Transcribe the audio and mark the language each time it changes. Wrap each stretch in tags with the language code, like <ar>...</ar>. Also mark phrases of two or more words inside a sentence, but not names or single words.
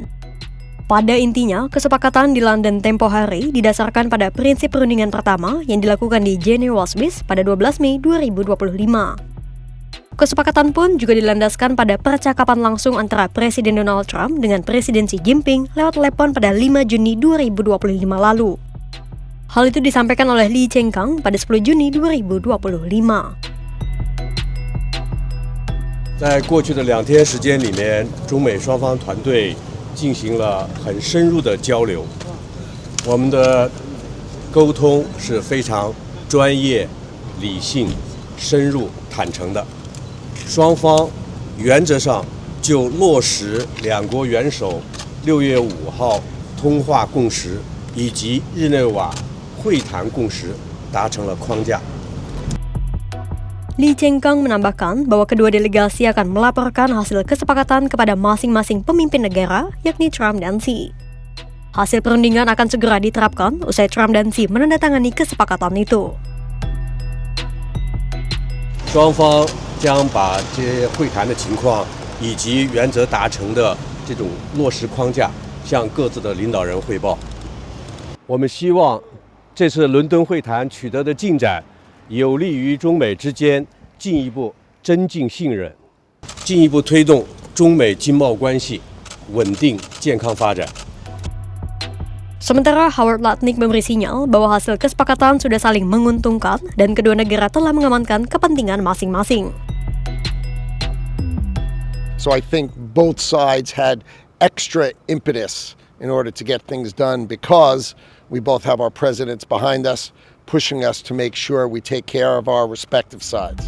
<id>Pada intinya, kesepakatan di London tempo hari didasarkan pada prinsip perundingan pertama yang dilakukan di Geneva, Swiss pada 12 Mei 2025. Kesepakatan pun juga dilandaskan pada percakapan langsung antara Presiden Donald Trump dengan Presiden Xi Jinping lewat telepon pada 5 Juni 2025 lalu. Hal itu disampaikan oleh Li Chengkang pada 10 Juni 2025.</id> <zh>在过去的2天时间里面，中美双方团队进行了很深入的交流。我们的沟通是非常专业、理性、深入、坦诚的。双方原则上就落实2国元首6月5号通话共识以及日内瓦会谈共识达成了框架。</zh> <id>Li Chengkang menambahkan bahwa kedua delegasi akan melaporkan hasil kesepakatan kepada masing-masing pemimpin negara, yakni Trump dan Xi. Hasil perundingan akan segera diterapkan usai Trump dan Xi menandatangani kesepakatan itu.</id> <zh>双方将把这些会谈的情况以及原则达成的这种落实框架向各自的领导人汇报。我们希望 这次伦敦会谈取得的进展，有利于中美之间进一步增进信任，进一步推动中美经贸关系稳定健康发展。</zh> <id>Sementara Howard Lutnick memberi sinyal bahwa hasil kesepakatan sudah saling menguntungkan dan kedua negara telah mengamankan kepentingan masing-masing.</id> <en>So I think both sides had extra impetus in order to get things done because we both have our presidents behind us, pushing us to make sure we take care of our respective sides.</en>